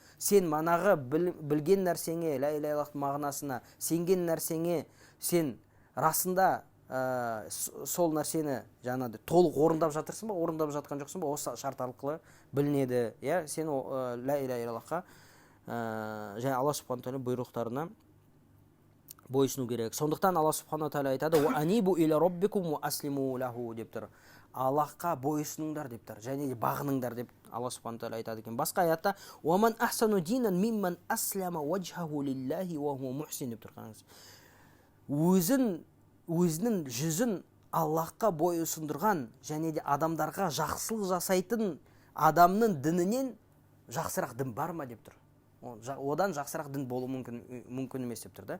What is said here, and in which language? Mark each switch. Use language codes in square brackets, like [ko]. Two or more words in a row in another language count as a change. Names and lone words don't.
[kk] Сен манағы білген нәрсеңе, [ar] لَا إِلَٰهَ إِلَّا اللَّهُ [kk] мағынасына, сенген нәрсеңе, сен расында сол нәрсені жаңағыдай толық орындап жатырсың ба, орындап жатқан жоқсың ба? Осы шарт арқылы білінеді. Иә, сен [ar] لَا إِلَٰهَ إِلَّا اللَّهُ [kk] және Алла [ar] سُبْحَانَهُ تَعَالَى [kk] бұйрықтарына бойсыну керек. Сондықтан Алла [ar] سُبْحَانَهُ تَعَالَى [kk] айтады: [ar] "وَأَنِيبُوا إِلَىٰ رَبِّكُمْ وَأَسْلِمُوا لَهُ" [kk] деп тұр. Аллахқа бойсыныңдар деп тұр, және бағыныңдар деп Алла [ar] سُبْحَانَهُ تَعَالَى [kk] айтады екен. Басқа аятта: [ar] "وَمَنْ أَحْسَنُ دِينًا مِمَّنْ أَسْلَمَ وَجْهَهُ لِلَّهِ وَهُوَ مُحْسِنٌ" [kk] деп тұр. Өзінің жүзін Аллахқа бой ұсындырған және де адамдарға жақсылық жасайтын адамның дінінен жақсырақ дін бар ма деп тұр. Одан жақсырақ дін болу мүмкін емес деп тұр да.